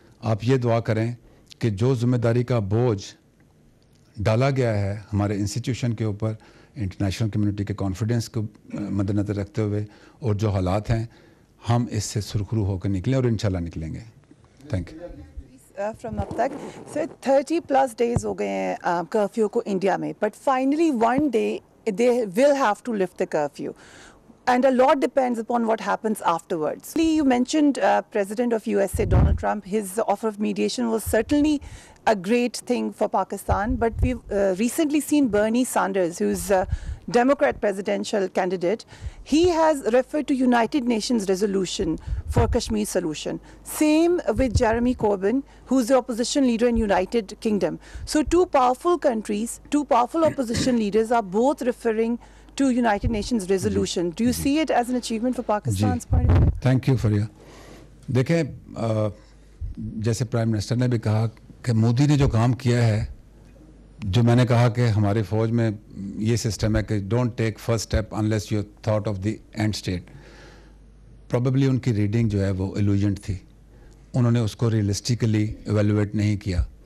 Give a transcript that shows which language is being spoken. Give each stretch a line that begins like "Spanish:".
Urdu: آپ یہ دعا کریں کہ جو ذمہ داری کا بوجھ ڈالا گیا ہے ہمارے انسٹیٹیوشن کے اوپر, انٹرنیشنل کمیونٹی کے کانفیڈنس کو مد نظر رکھتے ہوئے, اور جو حالات ہیں, ہم اس سے سرخرو ہو کر نکلیں اور انشاءاللہ نکلیں گے.
English: Thank you. From
Urdu: اب تک سر 30+ ڈیز ہو گئے ہیں کرفیو کو انڈیا میں,
English: But finally one day they will have to lift the curfew. And a lot depends upon what happens afterwards. You mentioned President of USA, Donald Trump. His offer of mediation was certainly a great thing for Pakistan. But we've recently seen Bernie Sanders, who's a Democrat presidential candidate. He has referred to United Nations resolution for Kashmir solution. Same with Jeremy Corbyn, who's the opposition leader in United Kingdom. So two powerful countries, two powerful opposition leaders are both referring to United Nations resolution. Do you see it as an achievement for Pakistan's point of view? Thank you for your.
Urdu: دیکھیں, جیسے prime minister نے بھی کہا کہ مودی نے جو کام کیا ہے, جو میں نے کہا کہ ہماری فوج میں یہ سسٹم ہے کہ
English: Don't take first step unless you thought of the end state.
Urdu: Probably ان کی ریڈنگ جو ہے وہ ایلوژنٹ تھی, انہوں نے اس کو ریئلسٹیکلی ایویلویٹ نہیں کیا.